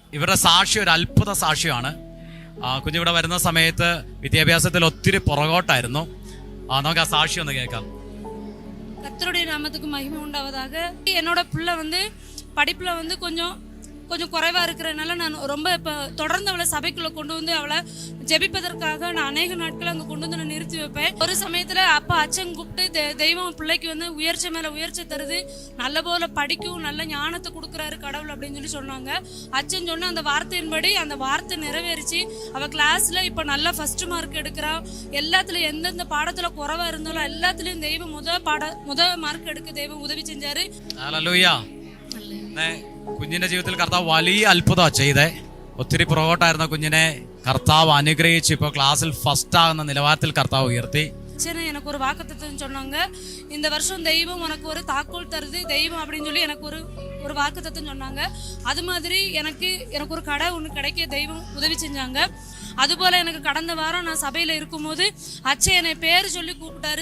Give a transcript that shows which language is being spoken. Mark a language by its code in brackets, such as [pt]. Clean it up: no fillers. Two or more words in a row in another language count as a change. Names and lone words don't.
[ml] ഇവരുടെ സാക്ഷ്യം ഒരു അത്ഭുത സാക്ഷ്യമാണ്. കുഞ്ഞിവിടെ വരുന്ന സമയത്ത് വിദ്യാഭ്യാസത്തിൽ ഒത്തിരി പുറകോട്ടായിരുന്നു. നമുക്ക് ആ സാക്ഷ്യം ഒന്ന് കേൾക്കാം. [ta] கர்த்தருடைய நாமத்துக்கு மகிமை உண்டாவதாக. என்னோட பிள்ளை படிப்புல கொஞ்சம் குறைவா இருக்கிறதுனால நான் ரொம்ப இப்போ தொடர்ந்து அவளை சபைக்குள்ள கொண்டு வந்து அவளை ஜெபிப்பதற்காக நான் அநேக நாட்கள் அங்கே கொண்டு வந்து நான் நிறுத்தி வைப்பேன். ஒரு சமயத்துல அப்பா அச்சன் கூப்பிட்டு தெய்வம் பிள்ளைக்கு உயர்ச்சி மேல உயர்ச்சி தருது, நல்ல போல படிக்கும், நல்ல ஞானத்தை கொடுக்குறாரு கடவுள் அப்படின்னு சொன்னாங்க. அச்சன் சொன்ன அந்த வார்த்தையின்படி அந்த வார்த்தை நிறைவேறிச்சு. அவ கிளாஸ்ல இப்ப நல்லா ஃபர்ஸ்ட் மார்க் எடுக்கிறா. எல்லாத்துலயும் எந்தெந்த பாடத்துல குறைவா இருந்தாலும் எல்லாத்துலயும் தெய்வம் முதல் மார்க் எடுக்க தெய்வம் உதவி செஞ்சாரு. [ml] ഹല്ലേലൂയ. കുഞ്ഞിന്റെ ജീവിതത്തിൽ കർത്താവ് വലിയ അത്ഭുതമാണ് ചെയ്തേ. ഒത്തിരി പുറകോട്ടായിരുന്ന കുഞ്ഞിനെ കർത്താവ് അനുഗ്രഹിച്ച് ഇപ്പോൾ ക്ലാസ്സിൽ ഫസ്റ്റ് ആകുന്ന നിലവാരത്തിൽ കർത്താവ് ഉയർത്തി. [ta] எனக்கு ஒரு வாக்குத்தத்தம் சொன்னாங்க, இந்த வருஷம் தெய்வம் உனக்கு ஒரு தாக்கோல் தருது தெய்வம் அப்படின்னு சொல்லி எனக்கு ஒரு வாக்குத்தத்தம் சொன்னாங்க. அது மாதிரி எனக்கு ஒரு கடை ஒன்று கிடைக்க தெய்வம் உதவி செஞ்சாங்க. அதுபோல எனக்கு கடந்த வாரம் நான் சபையில இருக்கும்போது அச்சை என்னை பேர் சொல்லி கூப்பிட்டாரு.